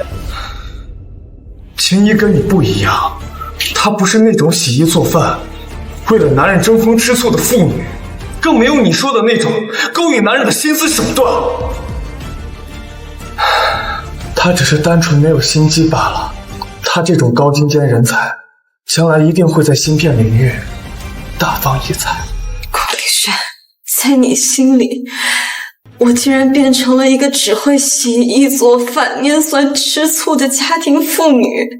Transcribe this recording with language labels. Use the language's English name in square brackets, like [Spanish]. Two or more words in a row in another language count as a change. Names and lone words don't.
[Chinese] 青衣跟你不一樣，她不是那種洗衣做飯，為了男人爭風吃醋的婦女，更沒有你說的那種勾引男人的心思手段。她只是單純沒有心機罷了。她這種高精尖人才，將來一定會在芯片領域大放異彩。顧明軒，在你心裡，我竟然變成了一個只會洗衣做飯、拈酸吃醋的家庭婦女。